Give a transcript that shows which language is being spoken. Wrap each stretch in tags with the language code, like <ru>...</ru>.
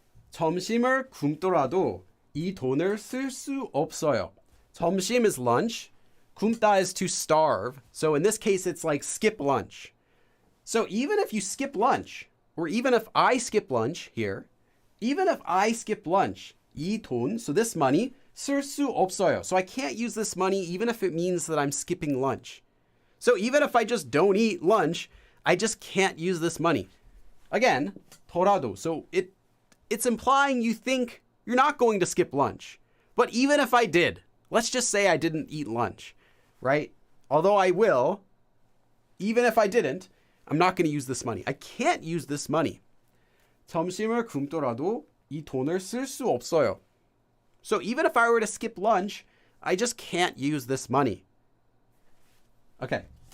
<ko>점심을 굶더라도 이 돈을 쓸 수 없어요.</ko> <en>점심 is lunch. 굶다 is to starve. So in this case, it's like skip lunch. So even if you skip lunch, or even if I skip lunch here, even if I skip lunch,</en> <ko>이 돈,</ko> <en>so this money,</en> <ko>쓸 수 없어요.</ko> <en>So I can't use this money even if it means that I'm skipping lunch. So even if I just don't eat lunch, I just can't use this money. Again, torado. So it's implying you think you're not going to skip lunch. But even if I did, let's just say I didn't eat lunch, right? Although I will, even if I didn't, I'm not going to use this money. I can't use this money.</en> <ko>점심을 굶더라도 이 돈을 쓸 수 없어요.</ko> <en>So even if I were to skip lunch, I just can't use this money. Okay.</en>